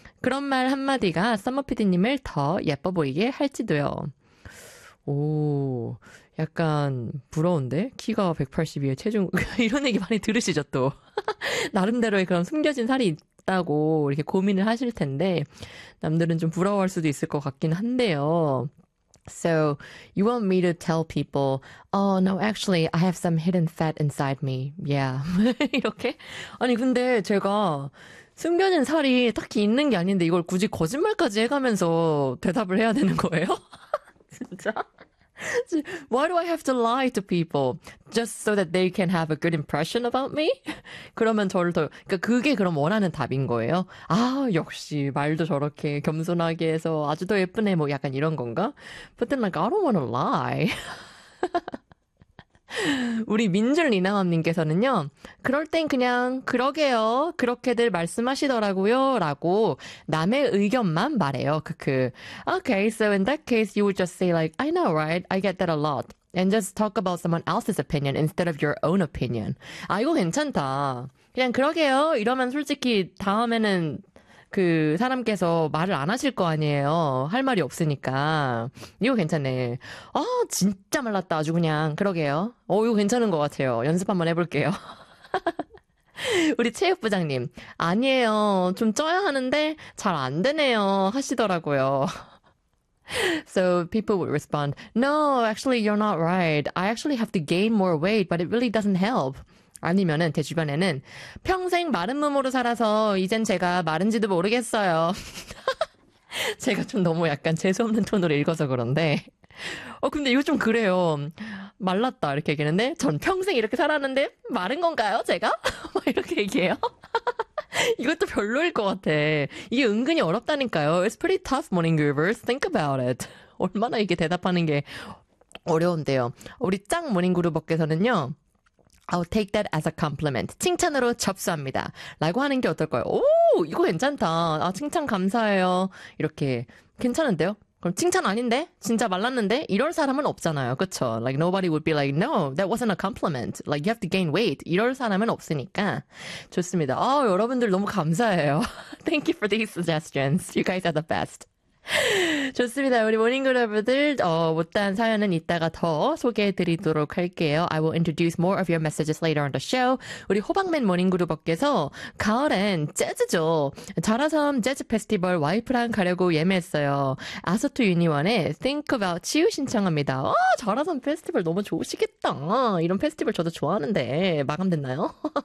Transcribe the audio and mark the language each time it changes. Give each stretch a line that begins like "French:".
Korean: 그런 말 한마디가 썸머피디님을 더 예뻐 보이게 할지도요. 오, 약간 부러운데? 키가 182에 체중... 이런 얘기 많이 들으시죠, 또. 나름대로의 그런 숨겨진 살이 있다고 이렇게 고민을 하실 텐데 남들은 좀 부러워할 수도 있을 것 같긴 한데요.
English: So, you want me to tell people, oh, no, actually, I have some hidden fat inside me.
Korean: Yeah. 이렇게? 아니, 근데 제가 숨겨진 살이 딱히 있는 게 아닌데 이걸 굳이 거짓말까지 해가면서 대답을 해야 되는 거예요? 진짜?
English: Why do I have to lie to people? Just so that they can have a good impression about me?
Korean: 그러면 저를 더, 그러니까 그게 그럼 원하는 답인 거예요? 아, 역시 말도 저렇게 겸손하게 해서 아주 더 예쁘네, 뭐 약간 이런 건가?
English: But then like, I don't wanna lie.
Korean: 우리 민줄리나맘님께서는요, 그럴 땐 그냥 그러게요, 그렇게들 말씀하시더라고요 라고 남의 의견만 말해요.
English: Okay, so in that case you would just say like, I know right, I get that a lot, and just talk about someone else's opinion instead of your own opinion.
Korean: 아, 이거 괜찮다. 그냥 그러게요 이러면 솔직히 다음에는 그 사람께서 말을 안 하실 거 아니에요. 할 말이 없으니까. 이거 괜찮네. 아, 진짜 말랐다. 아주 그냥. 그러게요. 오, 이거 괜찮은 것 같아요. 연습 한번 해볼게요. 우리 체육부장님. 아니에요. 좀 쪄야 하는데 잘 안 되네요. 하시더라고요. So people would respond, No, actually you're not right. I actually have to gain more weight, but it really doesn't help. 아니면은 제 주변에는 평생 마른 몸으로 살아서 이젠 제가 마른지도 모르겠어요. 제가 좀 너무 약간 재수없는 톤으로 읽어서 그런데 근데 이거 좀 그래요. 말랐다 이렇게 얘기하는데 전 평생 이렇게 살았는데 마른 건가요 제가? 막 이렇게 얘기해요. 이것도 별로일 것 같아. 이게 은근히 어렵다니까요.
English: It's pretty tough, morning groovers. Think about it.
Korean: 얼마나 이렇게 대답하는 게 어려운데요. 우리 짱 모닝 그루버께서는요,
English: I'll take that as a compliment.
Korean: 칭찬으로 접수합니다. 라고 하는 게 어떨까요? 오, 이거 괜찮다. 아, 칭찬 감사해요. 이렇게. 괜찮은데요? 그럼 칭찬 아닌데? 진짜 말랐는데? 이럴 사람은 없잖아요. 그쵸?
English: Like nobody would be like, no, that wasn't a compliment. Like you have to gain weight.
Korean: 이럴 사람은 없으니까. 좋습니다. 아, 여러분들 너무 감사해요.
English: Thank you for these suggestions. You guys are the best.
Korean: 좋습니다. 우리 모닝그룹들 못다한 사연은 이따가 더 소개해드리도록 할게요.
English: I will introduce more of your messages later on the show.
Korean: 우리 호박맨 모닝그룹께서 가을엔 재즈죠. 자라섬 재즈 페스티벌 와이프랑 가려고 예매했어요. 아서트 유니원에 Think About You 신청합니다. 어, 자라섬 페스티벌 너무 좋으시겠다. 이런 페스티벌 저도 좋아하는데 마감됐나요?